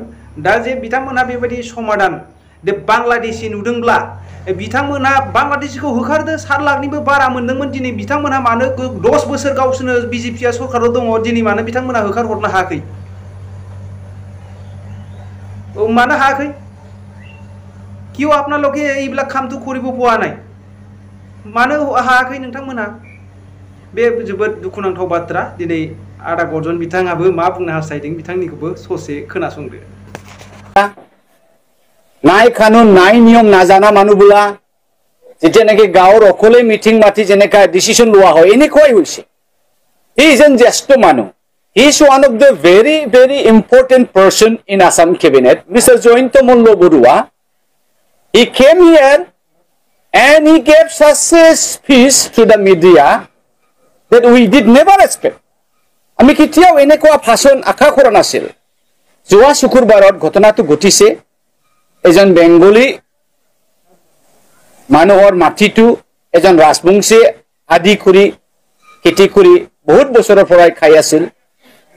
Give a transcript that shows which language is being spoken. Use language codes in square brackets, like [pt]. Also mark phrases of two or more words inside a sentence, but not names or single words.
[brx] दा जे बिथांमोनहा बेबायदि समाधान बे बांलादेशि नुदोंब्ला बिथांमोनहा बांलादेशिखौ होखारदो 7 लाखनिबो बारा मोनदोंमोन। दिनै बिथांमोनहा मानो 10 बोसोर गावसोरनो बिजेपिया सरकाराव दङ दिनै मानो बिथांमोनहा होखारहरनो हायाखै मानो हायाखै [hi] क्यों अपना लोग [as] এইবিলাক কামটো কৰিব পোৱা নাই [brx] मानो हायाखै नोंथांमोनहा बे जोबोद दुखुनांथाव बाथ्रा। दिनै आदा गर्जन बिथाङाबो मा बुंनो हास्थायदों बिथांनिखौबो ससे खोनासंदो। [as] নাই কানুন নাই নিয়ম নাজানা মানুহবোলা যেতিয়া নাকি গাঁৱৰ অকলে মিটিং মাতি যেনেকা ডিচিশন লোৱা হয় এনেকুৱাই হৈছে। [en] He is an [as] জ্যেষ্ঠ মানুহ। [en] He is one of the very very important person in Assam cabinet minister জয়ন্ত মল্ল বৰুৱা। He came here and he gave such a speech to the media that we did never expect. [as] আমি কেতিয়াও এনেকুৱা ভাষণ আশা কৰা নাছিল। যোৱা শুকুৰবাৰত ঘটনাটো ঘটিছে এজন বেংগলী মানুহৰ মাটিটো এজন ৰাজবংশী আদি কৰি খেতি কৰি বহুত বছৰৰ পৰাই খাই আছিল।